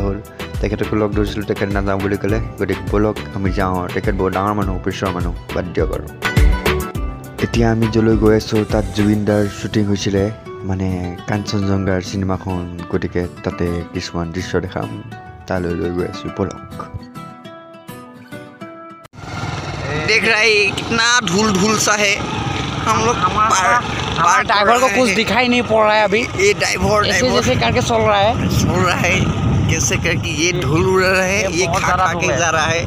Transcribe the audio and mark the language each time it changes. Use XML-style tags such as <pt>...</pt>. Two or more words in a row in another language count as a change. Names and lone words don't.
<as>হ'ল তেখেতকো লগ ধৰিছিলোঁ তেখেত নাযাওঁ বুলি ক'লে গতিকে ব'লক আমি যাওঁ আৰু তেখেত বহুত ডাঙৰ মানুহ অফিচৰ মানুহ বাদ দিয়ক আৰু এতিয়া আমি য'লৈ গৈ আছোঁ তাত জুবিন দাৰ শ্বুটিং হৈছিলে মানে কাঞ্চনজংঘাৰ চিনেমাখন গতিকে তাতে কিছুমান দৃশ্য দেখাম তালৈ লৈ গৈ আছোঁ ব'লক</as> <hi>देख रहा है कितना धूल धूल सा है हम लोग हमारा ड्राइवर को कुछ दिखाई नहीं पड़ रहा है अभी ये ड्राइवर जैसे करके चल रहा है कैसे करके ये धूल उड़ रहा है ये खा के जा रहा है</hi>